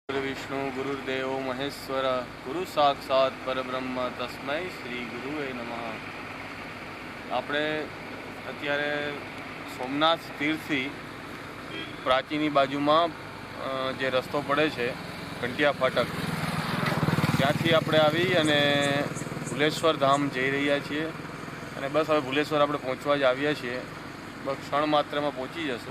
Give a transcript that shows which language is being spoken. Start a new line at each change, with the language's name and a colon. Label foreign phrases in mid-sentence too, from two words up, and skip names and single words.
Sanskrit: गुरुर्विष्णु गुरुर्देव महेश्वर गुरु साक्षात परब्रह्म तस्मै श्री गुरुवे नमः।
Gujarati: આપણે અત્યારે સોમનાથ તીર્થથી પ્રાચીની બાજુમાં જે રસ્તો પડે છે ઘંટિયા ફાટક, ત્યાંથી આપણે આવી અને ભુલેશ્વર ધામ જઈ રહ્યા છીએ અને બસ હવે ભુલેશ્વર આપણે પહોંચવા જ આવ્યા છીએ, બસ ક્ષણ માત્રમાં પહોંચી જશું।